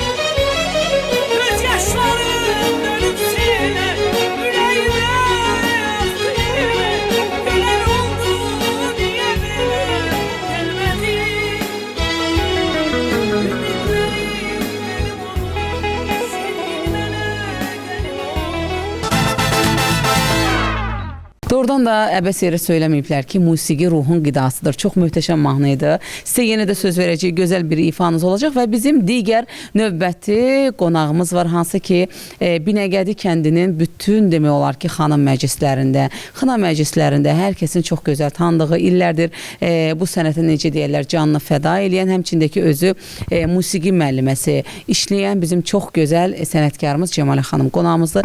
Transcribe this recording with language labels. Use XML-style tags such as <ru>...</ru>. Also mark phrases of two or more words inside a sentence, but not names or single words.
<tr>Gözyaşlarım dönüp seni, yüreğime yaktı yine. Gülen oldu diye bile gelmedin. Ümitlerim benim oldu, sevgin meleklerim oldu.</tr> <az>Doğrudan da əbəs yerə söyləməyiblər ki, musiqi ruhun qidasıdır. Çox möhtəşəm mahnı idi. Sizə yenə də söz verəcək gözəl bir ifanız olacaq və bizim digər növbəti qonağımız var, hansı ki, Binəqədi kəndinin bütün demək olar ki, xanım məclislərində, xına məclislərində hər kəsin çox gözəl tanıdığı, illərdir bu sənətə necə deyirlər, canını fəda eləyən, həmçindəki özü musiqi müəlliməsi işləyən bizim çox gözəl sənətkarımız Cəmalə xanım qonağımızdır.</az>